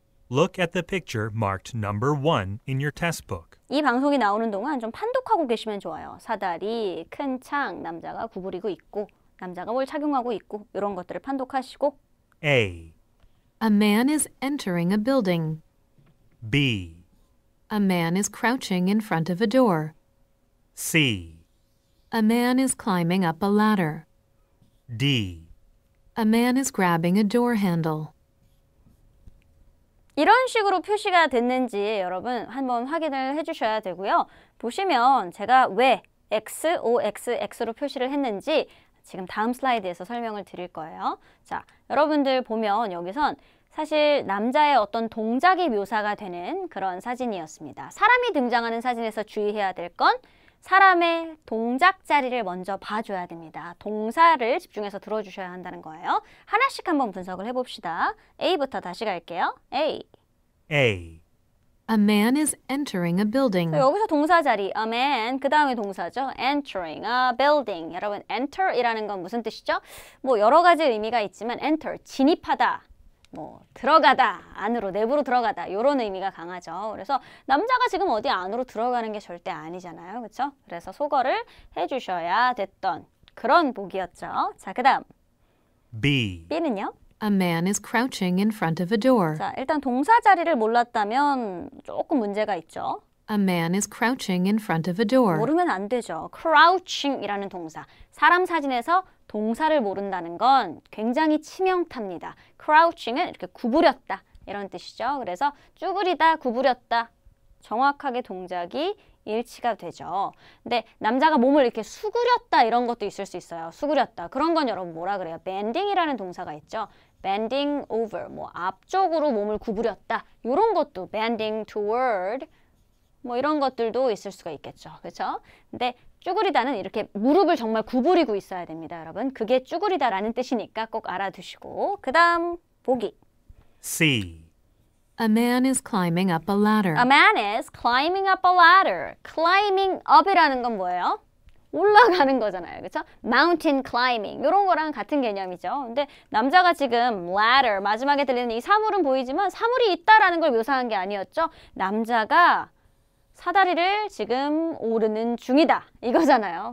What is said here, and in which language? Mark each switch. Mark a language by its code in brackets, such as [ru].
[en] Look at the picture marked number 1 in your test book. [ko] 이 방송이 나오는 동안 좀 판독하고 계시면 좋아요. 사다리, 큰 창, 남자가 구부리고 있고 남자가 뭘 착용하고 있고 이런 것들을 판독하시고 [en] A. A man is entering a building. B. A man is crouching in front of a door. C. A man is climbing up a ladder. D. A man is grabbing a door handle. [ko] 이런 식으로 표시가 됐는지 여러분 한번 확인을 해주셔야 되고요. 보시면 제가 왜 X, O, X, X로 표시를 했는지 지금 다음 슬라이드에서 설명을 드릴 거예요. 자, 여러분들 보면 여기선 사실 남자의 어떤 동작이 묘사가 되는 그런 사진이었습니다. 사람이 등장하는 사진에서 주의해야 될 건 사람의 동작 자리를 먼저 봐줘야 됩니다. 동사를 집중해서 들어주셔야 한다는 거예요. 하나씩 한번 분석을 해봅시다. A부터 다시 갈게요. A. [en] A. A man is entering a building. [ko] 여기서 동사 자리, [en] a man, [ko] 그 다음에 동사죠. [en] entering a building. [ko] 여러분, enter이라는 건 무슨 뜻이죠? 뭐 여러 가지 의미가 있지만 enter, 진입하다, 뭐 들어가다, 안으로, 내부로 들어가다 이런 의미가 강하죠. 그래서 남자가 지금 어디 안으로 들어가는 게 절대 아니잖아요. 그렇죠? 그래서 소거를 해주셔야 됐던 그런 복이었죠. 자, 그 다음 [en] B. [ko] B는요? [en] A man is crouching in front of a door. [ko] 자, 일단 동사 자리를 몰랐다면 조금 문제가 있죠. [en] A man is crouching in front of a door. [ko] 모르면 안 되죠. crouching이라는 동사. 사람 사진에서 동사를 모른다는 건 굉장히 치명타입니다. crouching은 이렇게 구부렸다 이런 뜻이죠. 그래서 쭈그리다, 구부렸다. 정확하게 동작이 일치가 되죠. 근데 남자가 몸을 이렇게 수그렸다 이런 것도 있을 수 있어요. 수그렸다. 그런 건 여러분 뭐라 그래요? bending이라는 동사가 있죠. [en] bending over, [ko] 뭐 앞쪽으로 몸을 구부렸다. 이런 것도 [en] bending toward, [ko] 뭐 이런 것들도 있을 수가 있겠죠. 그렇죠? 근데 쭈그리다는 이렇게 무릎을 정말 구부리고 있어야 됩니다, 여러분. 그게 쭈그리다라는 뜻이니까 꼭 알아두시고. 그 다음 보기. [en] C. A man is climbing up a ladder. A man is climbing up a ladder. [ko] climbing up이라는 건 뭐예요? 올라가는 거잖아요. 그렇죠? [en] mountain climbing [ko] 이런 거랑 같은 개념이죠. 근데 남자가 지금 ladder 마지막에 들리는 이 사물은 보이지만 사물이 있다라는 걸 묘사한 게 아니었죠. 남자가 사다리를 지금 오르는 중이다 이거잖아요.